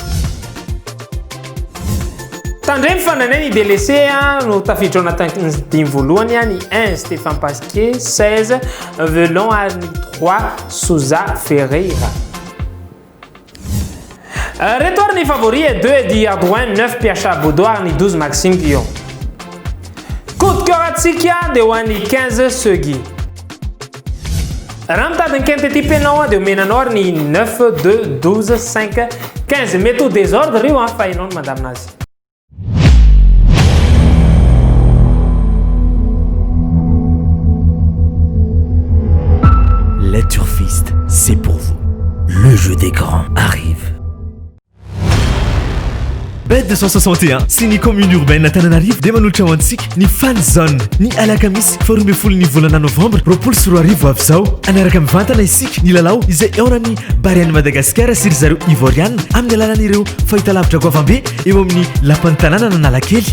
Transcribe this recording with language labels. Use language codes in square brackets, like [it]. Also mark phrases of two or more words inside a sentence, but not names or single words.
[mg] Tandremy fananay ny délaissé no tafiditra ao anatin'ny 10 voalohany ny 1 Stéphane Pasquier, 16 Velon ary ny 3 Souza Ferreira. Reto ary ny favori 2 Eddie Hardouin, 9 Piacha Boudot ary ny 12 Maxime Guillon. [fr] Coup de cœur [mg] atsika dia ho an'ny 15 Segui. Raha mitady ny quintet anao dia omenanao ary ny 9 2 12 5 15 mety ho désordre io fa hainao no mandamina azy. [fr] Les turfistes, c'est pour vous. Le jeu des grands arrive. [mg] Bet 261 sy ny [fr] commune urbaine [mg] Antananarivo dia manolotra ho antsika ny [en] fan zone [mg] ny alakamisy faharoa folo ny volana novembre roapolo sy roa arivo avy zao anaraka mivantana isika ny lalao izay eonany Bariany Madagasikara sy ry zareo Ivoriana amin'ny alalan'ireo fahitalavitra goavambe eo amin'ny lapan'ny tanàna Analakely.